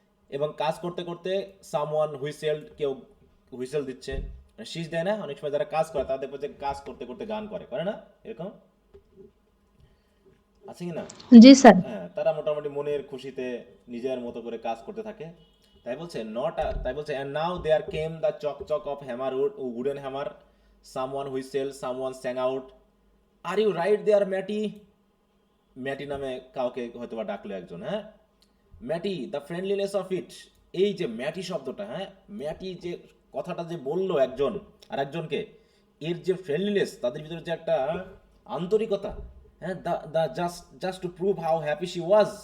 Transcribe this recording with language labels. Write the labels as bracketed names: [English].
[Bangla] এবং কাজ করতে করতে [English] someone whistled, [Bangla] কেউ হুইসেল দিচ্ছে, শীষ দেয় না, অনেক সময় যারা কাজ করে তারা দেখবো যে কাজ করতে করতে গান করে না, এরকম আছে কি না? জি স্যার। হ্যাঁ, তারা মোটামুটি মনের খুশিতে নিজের মতো করে কাজ করতে থাকে। তাই বলছে [English] and now there came the chock of hammer wooden hammer, someone whistled, someone sang out, are you right there Matty? [Bangla] ম্যাটি নামে কাউকে হয়তো বা ডাকলো একজন। হ্যাঁ, ম্যাটি [English] the friendliness of it, [Bangla] এই যে ম্যাটি শব্দটা, হ্যাঁ, ম্যাটি যে কথাটা যে বললো একজন আর একজনকে, এর যে ফ্রেন্ডলিনেস, তাদের ভিতরে যে একটা আন্তরিকতা, হ্যাঁ, [English] The just to prove how happy she was.